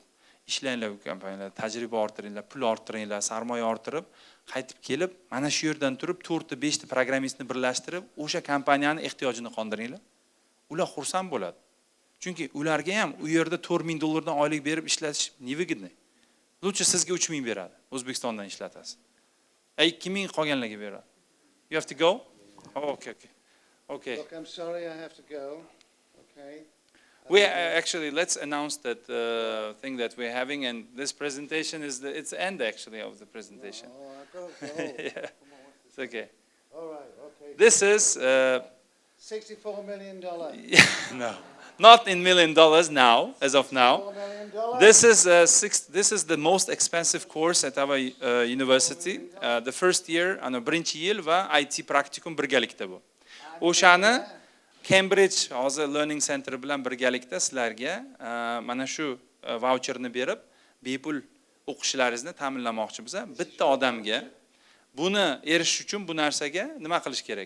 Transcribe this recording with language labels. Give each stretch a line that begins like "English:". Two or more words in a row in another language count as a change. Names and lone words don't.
Uzbek: Ishlanglar bu kompaniyalarda, tajriba orttiringlar, pul orttiringlar, sarmoya orttirib, qaytib kelib, mana shu yerdan turib 4 ta 5 ta programmistni birlashtirib, o'sha kompaniyani ehtiyojini qondiringlar. Ular xursand bo'ladi. Chunki ularga ham u yerda $4,000 oylik berib ishlatish невыгодный. Лучше sizga 3,000 beradi. O'zbekistondan ishlatasiz. 2,000 qolganlarga beradi.
English: You have to go? Oh, okay. Okay. Look, I'm sorry, I have to go. Okay. We actually, let's announce that thing that we're having, and this presentation is it's the end actually of the presentation. Oh, I've got to go. Yeah, it's okay. All right, okay. This is $64 million. no, not in $1 million now, as of now. $4 million. This is the most expensive course at our university. The first year,
Uzbek: birinchi yil va IT praktikum birgalikda bu. O'shani Cambridge hozir Learning Center bilan birgalikda sizlarga mana shu voucherni berib, bepul o'qishlaringizni ta'minlamoqchimiz. Bitta odamga buni erishish uchun bu narsaga nima qilish kerak?